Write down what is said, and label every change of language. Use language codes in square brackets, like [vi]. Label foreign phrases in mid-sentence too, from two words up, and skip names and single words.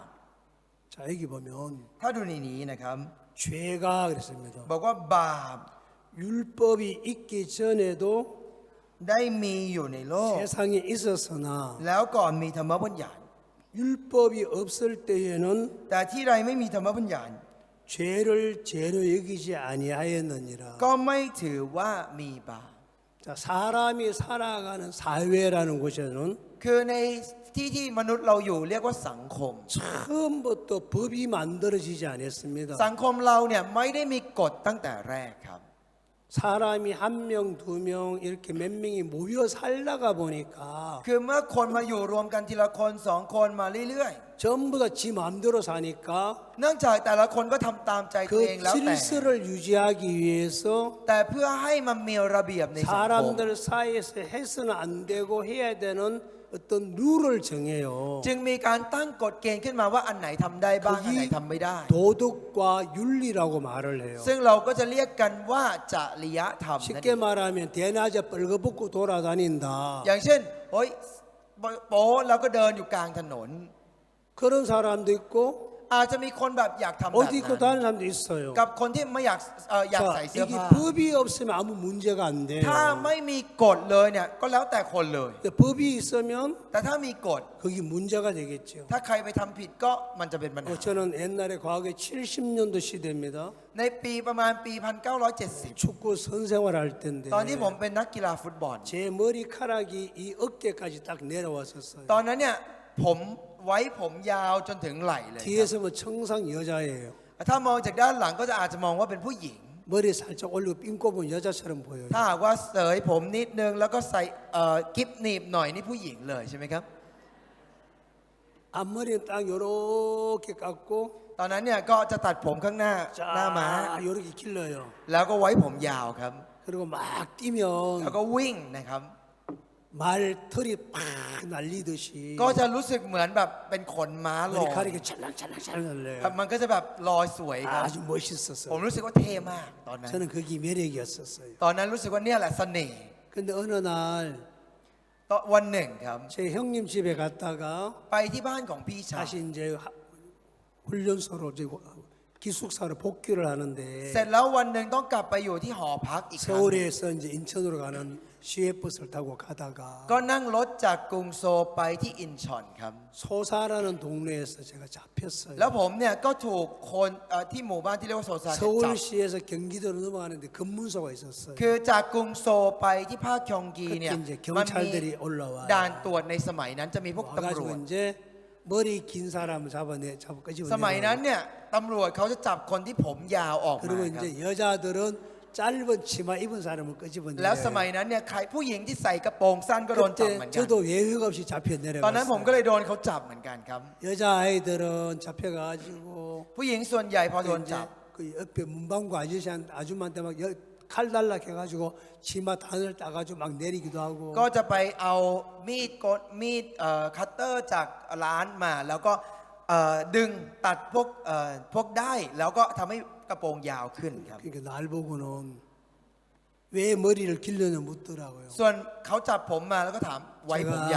[ko] 자, 여기 보면 [th] ถ้าดูในนี้นะครับ [ko] 죄가 그랬습니다. [th] บอกว่าบาป [ko] 율법이 있기 전에도 [th] ได้มีอยู่ในโลก [ko] 세상에 있었으나 [th] แล้วก่อนมีธรรมบัญญัติ [ko] 율법이 없을 때에는 [th] แต่ที่ใดไม่มีธรรมบัญญัติ [ko] 죄를 죄로 여기지 아니하였느니라. [th] ก็ไม่ถือว่ามีบาป [ko] 자, 사람이 살아가는 사회라는 곳에는 [th] คือในที่ที่มนุษย์เราอยู่เรียกว่าสังคม [ko] 처음부터 법이 만들어지지 않았습니다. [th] สังคมเราเนี่ยไม่ได้มีกฎตั้งแต่แรกครับ [ko] 사람이 한 명, 두 명 이렇게 몇 명이 모여 살다가 보니까 [th] คือเมื่อคนมาอยู่รวมกันทีละคนสองคนมาเรื่อย [ko] 전부 다 지 마음대로 사니까 [th] ๆ เนื่องจากแต่ละคนก็ทำตามใจตัว [ko] 그 [th] เองแล้วแต่ [ko] 질서를 유지하기 위해서 [th] แต่เพื่อให้มันมีระเบียบในสังคม [ko] 사람들 사이에서 해서는 안 되고 해야 되는 어떤 룰을 정해요. [th] จึงมีการตั้งกฎเกณฑ์ขึ้นมาว่าอันไหนทำได้บ้างอันไหนทำไม่ได้ [ko] 도덕과 윤리라고 말을 해요. [th] ซึ่งเราก็จะเรียกกันว่าจริยธรรมนั่นเอง [ko] 쉽게 말하면 대낮에 벌거벗고 돌아다닌다. [th] อย่างเช่นโอ๊ยโป๊แล้วก็เดินอยู่กลางถนน [ko] 그런 사람도 있고 [th] อาจจะมีคนแบบอยากทำแบบ [ko] 어디 입고 [th] นั้น [ko] 다니는 사람도 있어요. [th] กับคนที่ไม่อยากใส่ [ko] 자, [th] เสื้อ [ko] 이게 [th] ผ้า [ko] 법이 없으면 아무 문제가 안 돼요. [th] ถ้าไม่มีกฎเลยเนี่ยก็แล้วแต่คนเลย [ko] 근데 법이 있으면 [th] แต่ถ้ามีกฎ [ko] 거기 문제가 되겠죠. [th] ถ้าใครไปทำผิดก็มันจะเป็นปัญหา [ko] 저는 옛날에 과거에 70년도 시대입니다. [th] ในปีประมาณปี 1970 [ko] 축구 선생활 할 때인데 [th] ตอนที่ผมเป็นนักกีฬาฟุตบอล [ko] 제 머리카락이 이 어깨까지 딱 내려왔었어요. [th] ตอนนั้นเนี่ยผมไว้ผมยาวจนถึงไหล่เลยครับ [ko] 뒤에서 뭐 청상 여자예요. [th] ถ้ามองจากด้านหลังก็จะอาจจะมองว่าเป็นผู้หญิง [ko] 머리 살짝 올리고 핀 꼽은 여자처럼 보여요. [th] ถ้าหากว่าเสยผมนิดนึงแล้วก็ใส่กิ๊บหนีบหน่อยนี่ผู้หญิงเลยใช่ไหมครับ [ko] 앞머리는 딱 요렇게 깎고 [th] ตอนนั้นเนี่ยก็จะตัดผมข้างหน้าม้า [ko] 자 요렇게 길러요. [th] แล้วก็ไว้ผมยาวครับ [ko] 그리고 막 [th] แล้ว [ko] 뛰면 [th] ก็วิ่งนะครับ [ko] 말 털이 팍 날리듯이 [th] ก็จะรู้สึกเหมือนแบบเป็นขนม้าลอย [ko] 머리카락이 찰랑찰랑찰랑 날려요. [th] มันก็จะแบบลอยสวยครับ [ko] 아주 멋있었어요. [th] ผมรู้สึกว่าเท่มากตอนนั้น [ko] 저는 그게 매력이었었어요. [th] ตอนนั้นรู้สึกว่าเนี่ยแหละเสน่ห์ [ko] 근데 어느 날 [th] ตอนวันหนึ่งครับ [ko] 제 형님 집에 갔다가 [th] ไปที่บ้านของพี่ชาย [ko] 다시 이제 훈련소로 이제 기숙사로 복귀를 하는데 [th] เสร็จแล้ววันหนึ่งต้องกลับไปอยู่ที่หอพักอีกครั้ง [ko] 서울에서 이제 인천으로 가는 시외버스를 타고 가다가 [th] ก็นั่งรถจากกรุงโซลไปที่อินชอนครับ [ko] 소사라는 동네에서 제가 잡혔어요. [th] แล้วผมเนี่ยก็ถูกคนที่หมู่บ้านที่เรียกว่าโซซาเนี่ยจับ [ko] 서울시에서 경기도로 넘어가는데 검문소가 있었어요. [th] คือจากกรุงโซลไปที่ภาคคยองกีเนี่ย [ko] 그때 이제 [th] มันมี [ko] 경찰들이 올라와요. [th] ด่านตรวจในสมัยนั้นจะมีพวกตำรว [ko] 와가지고 [th] จ [ko] 이제 머리 긴 사람을 잡아 끄집어내요. [th] สมัยนั้นเนี่ยตำรวจเขาจะจับคนที่ผมยาวออกมา [ko] 그리고 [th] ครับ [ko] 이제 여자들은 짧은 치마 입은 사람을 [th] แล้วสมัย [ko] 끄집어내요. [th] นั้นเนี่ยใครผู้หญิงที่ใส่กระโปรงสั้นก็โดนจับเหมือน [ko] 그때 [th] กัน [ko] 저도 예외가 없이 잡혀 [th] ตอนนั้นผมก็ [ko] 내려갔어요. [th] เลยโดนเขาจับเหมือนกันครับ [ko] 여자아이들은 잡혀가지고 [th] ผู้หญิงส่วนใหญ่พอโดน [ko] 이제 [th] จับ [ko] 그 옆에 문방구 아줌마한테 막 칼 달라 해가지고 치마 단을 따가지고 막 내리기도 하고 [th] ก็จะไปเอามีดคัตเตอร์จากร้านมา แล้วก็ดึงตัดพวกได้แล้วก็ทำให้กระโปรงยาวขึ้นครับ [ko] 그러니까 날 보고는 왜 머리를 길러냐 묻더라고요. [th] ส่วนเขาจับผมมาแล้วก็ถามไว้ผมยาว